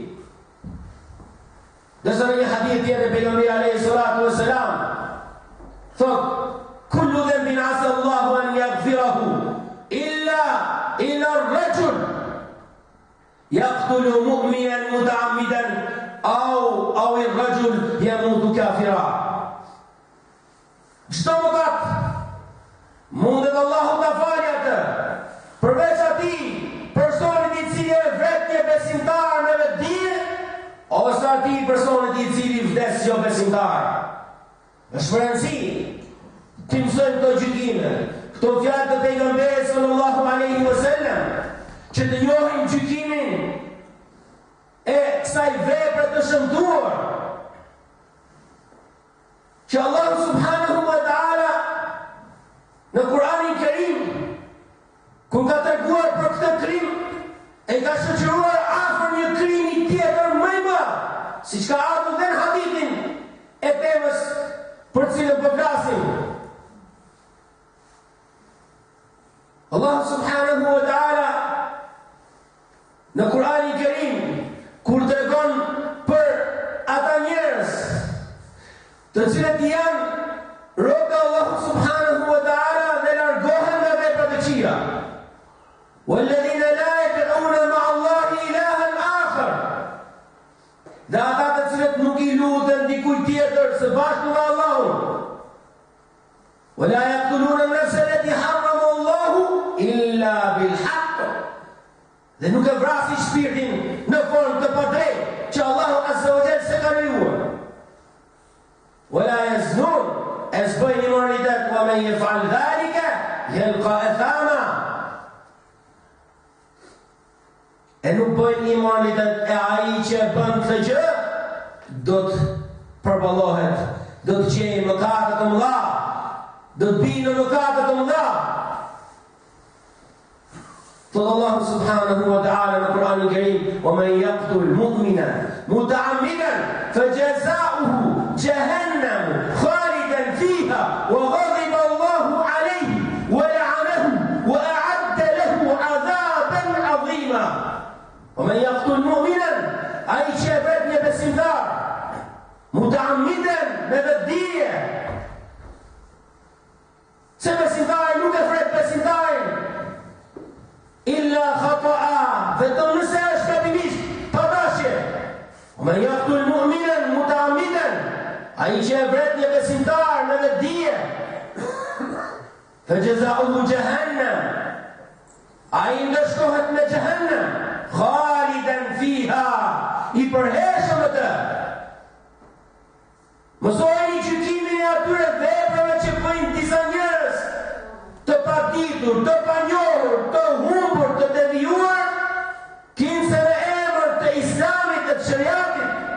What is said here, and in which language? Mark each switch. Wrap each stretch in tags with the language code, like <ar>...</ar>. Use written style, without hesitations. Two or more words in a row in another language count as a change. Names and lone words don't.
<sq>Dërsa në një hadith tjetër pejgamberi</sq> <ar>عليه الصلاة والسلام</ar> <sq>thot:</sq> <ar>"كل ذنب عسى الله أن يغفره إلا الرجل يقتل مؤمنا متعمدا أو الرجل يموت كافرا."</ar> <sq>Çdo mëkat mundet Allahu ta falë atë, përveç atij personit i cili e vret një besimtar me vetdije, ose atij personit i cili vdes jo besimtar. Është rëndësi të mësojmë këto gjykime, këto fjalë të pejgamberit</sq> <ar>صلى الله عليه وسلم,</ar> <sq>që të njohim gjykimin e kësaj vepre të shëmtuar, që Allah</sq> <ar>سبحانه وتعالى</ar> <sq>në Kur'anin Kerim, ku ka treguar për këtë krim, e ka shoqëruar afër një krimi tjetër më i madh, siç ka ardhur dhe në hadithin e temës për cilën po flasim. Allah</sq> <ar>سبحانه وتعالى</ar> <sq>në Kur'anin Kerim, kur tregon për ata njerëz të cilët janë robë të Allahut</sq> <ar>سبحانه وتعالى</ar> <sq>dhe largohen nga veprat e këqija,</sq> <ar>وَالَّذِينَ لَا يَدْعُونَ مَعَ اللَّهِ إِلَٰهًا آخَرَ,</ar> <sq>dhe ata të cilët nuk i lutën dikujt tjetër së bashku me Allahun,</sq> <ar>وَلَا يَقْتُلُونَ النَّفْسَ الَّتِي حَرَّمَ اللَّهُ إِلَّا بِالْحَقِّ,</ar> <sq>dhe nuk e vrasin shpirtin në formë të padrejtë që Allahu</sq> <ar>عز وجل</ar> <sq>s'e ka lejuar.</sq> <ar>وَلَا يَزْنُونَ,</ar> <sq>e s'bëjnë immoralitet,</sq> <ar>وَمَنْ يَفْعَلْ ذَلِكَ يَلْقَى أَثَامًا,</ar> <sq>e nuk bëjnë immoralitet, e ai që e bën këtë gjë do të përballohet, do të gjejë mëkate të mëdha, do të binë në mëkate të mëdha. Thot Allah</sq> <ar>سبحانه وتعالى</ar> <sq>në Kur'anin Kerim:</sq> <ar>"وَمَنْ يَقْتُلْ مُؤْمِنًا مُتَعَمِّدًا فَجَزَاؤُهُ جَهَنَّمُ خَالِدًا فِيهَا وَغَضِبَ اللَّهُ عَلَيْهِ وَلَعَنَهُ وَأَعَدَّ لَهُ عَذَابًا عَظِيمًا." وَمَنْ يَقْتُلْ مُؤْمِنًا,</ar> <sq>ai që e vret një besimtar, muta'ammidan, me vetdije, se besimtari nuk e vret besimtarin</sq> <ar>إلا خطأ,</ar> <sq>vetëm nëse është gabimisht, pa dashje.</sq> <ar>وَمَنْ يَقْتُلْ مُؤْمِنًا مُتَعَمِّدًا,</ar> <sq>ai që e vret një besimtar me vetdije,</sq> <ar>فَجَزَاؤُهُ جَهَنَّمُ,</ar> <sq>ai ndëshkohet me Jahannam,</sq> <ar>خالدا فيها,</ar> <sq>i përhershëm atë. Mësojeni gjykimin e atyre veprave që bëjnë disa njerëz të paditur, të panjohur, të humbur, të devijuar, kinse në emër të Islamit dhe të shariatit.</sq>